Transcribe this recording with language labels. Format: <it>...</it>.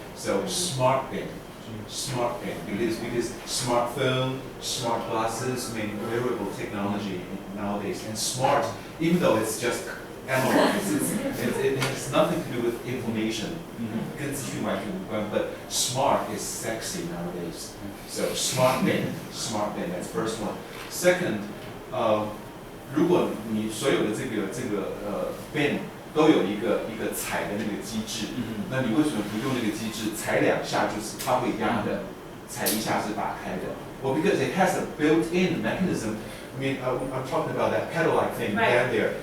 <en>So smart bin, because smartphone, smart glasses, wearable technology nowadays, and smart, even though it's just analyze. It has nothing to do with information.</en> <zh>跟资讯完全无关。</zh> <en>But smart is sexy nowadays. So smart bin, that's first one. Second,</en> <zh>如果你所有的这个bin 都有一个踩的那个机制，那你为什么不用那个机制？踩2下就是它会压的，踩1下是打开的。</zh> <en>Well, because it has a built-in mechanism. I mean, I'm talking about that pedal-like thing down there.</en>